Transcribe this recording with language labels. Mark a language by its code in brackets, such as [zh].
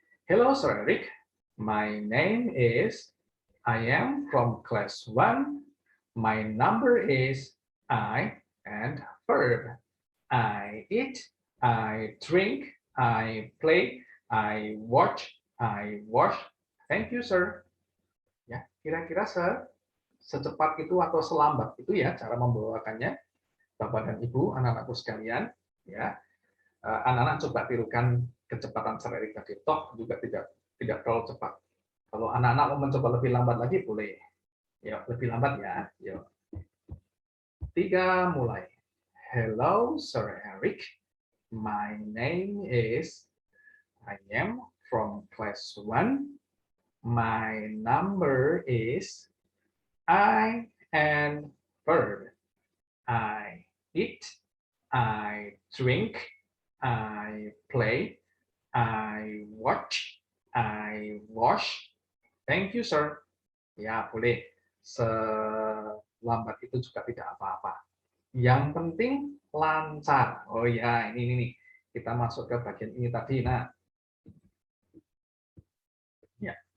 [en] Hello Sir Eric, my name is, I am from class 1. My number is I and verb. I eat, I drink, I play, I watch, I wash. Thank you, sir. [id] Ya, kira-kira secepat itu atau selambat itu, ya, cara membawakannya, Bapak dan Ibu, anak-anakku sekalian, ya. Anak-anak coba tirukan kecepatan Sir Eric tadi. Toh juga tidak terlalu cepat. Kalau anak-anak mau mencoba lebih lambat lagi boleh. Ya, lebih lambat, ya. Yuk. 3 mulai. [en] Hello Sir Eric. My name is, I am from class 1. My number is, I and verb. I eat, I drink, I play, I watch, I wash. Thank you, sir. [id] Ya, boleh. Selambat itu juga tidak apa-apa. Yang penting lancar. Oh ya, ini nih. Kita masuk ke bagian ini tadi. Nah, ya.